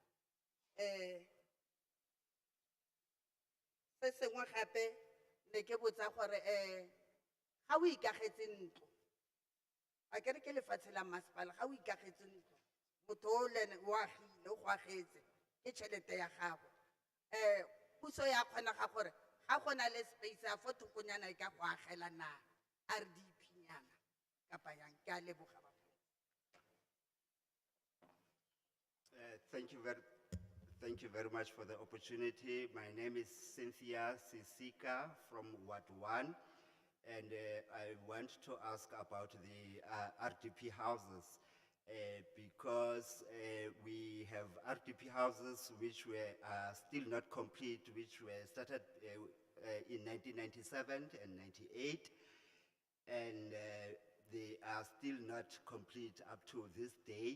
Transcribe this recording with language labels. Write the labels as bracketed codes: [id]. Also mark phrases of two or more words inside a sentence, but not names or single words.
[tn] Se sengwe gape ne ke botsa gore ga o ikagetse ntlo a kere ke lefatshe la masepala ga o ikagetse ntlo motho o lene o agile o go agetse ke tšhelete ya gago puso ya kgona ga gore ga go na le space a fo thokonyana e ka go agela na RDP nyana kapa yang ke a leboga. [en] Thank you very much for the opportunity. My name is Cynthia Sisika from Ward 1, and I want to ask about the RDP houses because we have RDP houses which were still not complete, which were started in 1997 and 98, and they are still not complete up to this day.